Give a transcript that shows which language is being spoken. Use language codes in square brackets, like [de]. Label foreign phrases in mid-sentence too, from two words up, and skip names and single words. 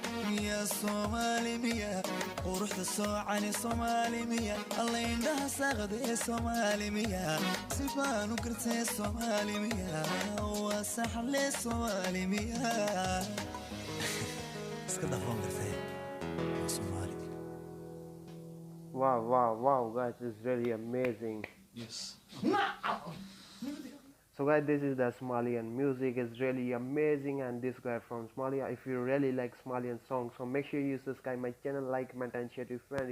[so] Miya Somali, miya, quruxda soocani Somali, miya. Alla indhaha saaqda ee Somali, miya. Si baan u gartay Somali, miya. Waa saxle Somali, miya. Iska dhaaf, waan gartay. Waa Somali. [en] Wow, wow, wow, guys, it's really amazing. Yes. So guys, this is the Somalian music, it's really amazing, and this guy from Somalia. If you really like Somalian songs, so make sure you subscribe my channel, like, comment and share to your friend.